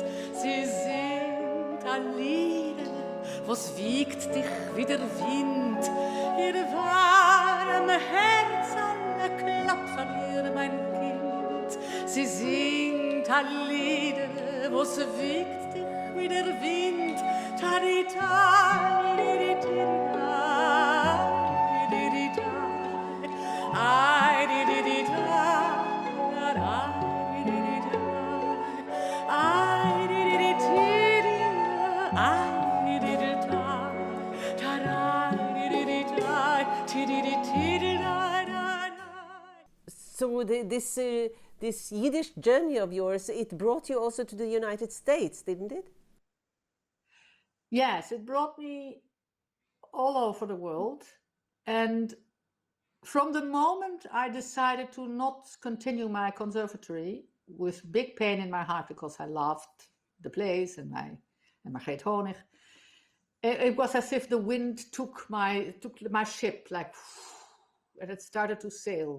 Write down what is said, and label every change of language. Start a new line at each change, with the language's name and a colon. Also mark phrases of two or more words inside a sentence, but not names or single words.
Yiddish: זי זינגט אַ לידער, וואָס וויגט דיך ווי דער ווינט. איר וואַרעם האַרץ אַלע קלאַפּט פֿאַר דיר, מיין קינד. זי זינגט אַ לידער, וואָס וויגט דיך ווי דער ווינט. Tarita, dididida, dididida, ai dididida, ai dididida, ai dididida, ai dididida, tarai dididida, tidididida.
English: So this Yiddish journey of yours, it brought you also to the United States, didn't it? Yes, it brought me all over the world. And from the moment I decided to not continue my conservatory with big pain in my heart because I loved the place and my great Honig, it was as if the wind took my ship, like, and it started to sail.